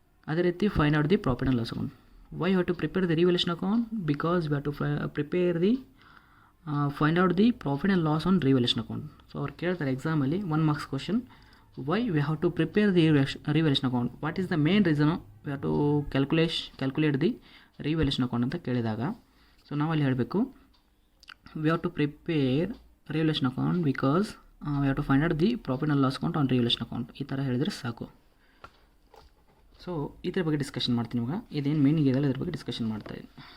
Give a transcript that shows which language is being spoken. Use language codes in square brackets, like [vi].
[en] ಅದೇ ರೀತಿ find out the profit and loss account. We have to prepare the revaluation account, because we have to prepare the find out the profit and loss on revaluation account. [kn] So ಅವ್ರು ಕೇಳ್ತಾರೆ ಎಕ್ಸಾಮಲ್ಲಿ 1 marks question, [en] why we have to prepare the revaluation account, what is the main reason we have to calculate the revaluation account [kn] ಅಂತ ಕೇಳಿದಾಗ, so ನಾವಲ್ಲಿ ಹೇಳಬೇಕು [en] we have to prepare revaluation account because we have to find out the profit and loss account on revaluation account. [kn] ಈ ಥರ ಹೇಳಿದರೆ ಸಾಕು. So ಇದ್ರ ಬಗ್ಗೆ ಡಿಸ್ಕಷನ್ ಮಾಡ್ತೀನಿ ಇವಾಗ. ಇದೇನು ಮೀನಿಂಗ್ ಇದೆಯಲ್ಲ ಇದ್ರ ಬಗ್ಗೆ ಡಿಸ್ಕಷನ್ ಮಾಡ್ತಾಯಿದ್ದೀನಿ.